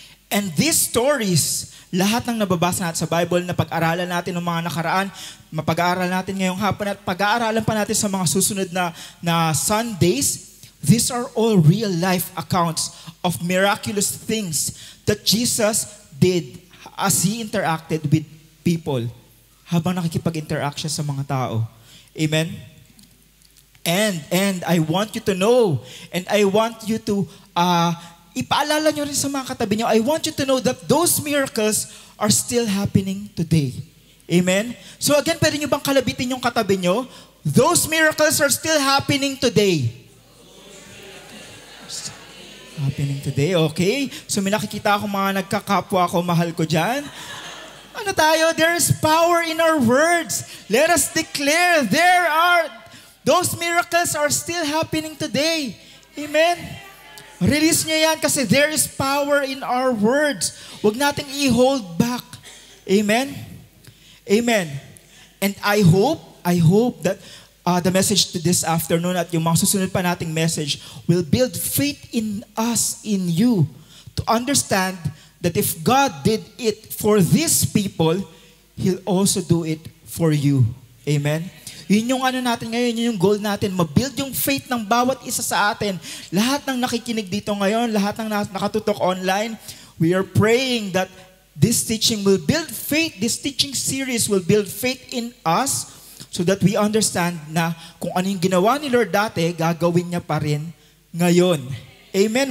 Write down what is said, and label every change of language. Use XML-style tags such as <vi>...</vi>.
<tl>And these stories, lahat ng nababasa natin sa Bible na pag-aralan natin ng mga nakaraan, mapag-aaral natin ngayong hapon at pag-aaralan pa natin sa mga susunod na Sundays, these are all real-life accounts of miraculous things that Jesus did as He interacted with people habang nakikipag-interact siya sa mga tao. Amen?</tl> <en>And I want you to know, and I want you to</en> <tl>ipaalala nyo rin sa mga katabi nyo,</tl> <en>I want you to know that those miracles are still happening today. Amen?</en> <tl>So again, pwede nyo bang kalabitin yung katabi nyo?</tl> <en>Those miracles are still happening today. Happening today, okay?</en> <tl>So may nakikita ako mga nagkakapwa ko, mahal ko dyan. Ano tayo?</tl> <en>There is power in our words. Let us declare those miracles are still happening today. Amen? Release</en> <tl>niya yan kasi</tl> <en>there is power in our words.</en> <tl>Huwag nating i-hold back. Amen? Amen.</tl> <en>And I hope that the message to this afternoon</en> <tl>at yung mga susunod pa nating message</tl> <en>will build faith in us, in you, to understand that if God did it for these people, He'll also do it for you. Amen?</en> <tl>Yun yung ano natin ngayon, yun yung goal natin, mabuild yung faith ng bawat isa sa atin. Lahat ng nakikinig dito ngayon, lahat ng nakatutok online,</tl> <en>we are praying that this teaching will build faith, this teaching series will build faith in us so that we understand</en> <tl>na kung ano yung ginawa ni Lord dati, gagawin niya pa rin ngayon. Amen?</tl>